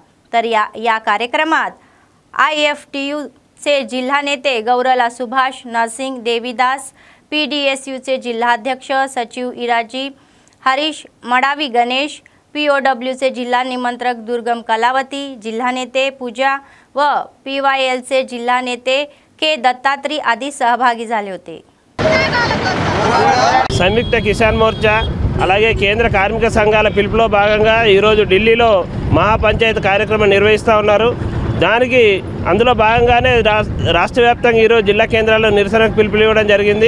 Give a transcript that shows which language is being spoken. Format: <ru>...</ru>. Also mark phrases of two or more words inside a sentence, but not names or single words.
<mr>तर या कार्यक्रमात IFTUचे जिल्हा नेते गौरला सुभाष, नरसिंग देवीदास, PDSUचे जिल्हाध्यक्ष सचिव इराजी, हरीश मडावी गणेश, POWचे जिल्हा निमंत्रक दुर्गम कलावती, जिल्हा नेते पूजा व PYLचे जिल्हा नेते के दत्तात्री आदी सहभागी झाले होते.</mr> <te>సంయుక్త కిసాన్ మోర్చా అలాగే కేంద్ర కార్మిక సంఘాల పిలుపులో భాగంగా ఈరోజు ఢిల్లీలో మహాపంచాయతీ కార్యక్రమం నిర్వహిస్తూ ఉన్నారు. దానికి అందులో భాగంగానే రాష్ట్ర వ్యాప్తంగా ఈరోజు జిల్లా కేంద్రాల్లో నిరసనకు పిలుపులు ఇవ్వడం జరిగింది.</te>